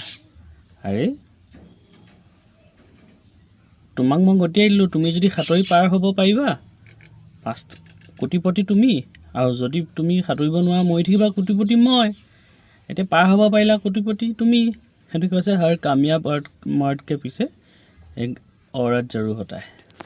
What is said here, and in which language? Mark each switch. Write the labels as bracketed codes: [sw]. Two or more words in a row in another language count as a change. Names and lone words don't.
[as] আৰে তোমাক মই গটিয়াই দিলোঁ, তুমি যদি সাঁতুৰি পাৰ হ'ব পাৰিবা 5 কোটিপতি তুমি, আৰু যদি তুমি সাঁতুৰিব নোৱাৰা মৰি থাকিবা কোটিপতি মই। এতিয়া পাৰ হ'ব পাৰিলা কোটিপতি তুমি। সেইটো কৈছে, [hi] हर कामयाब मर्द के पीछे एक औरत जरूर होता है।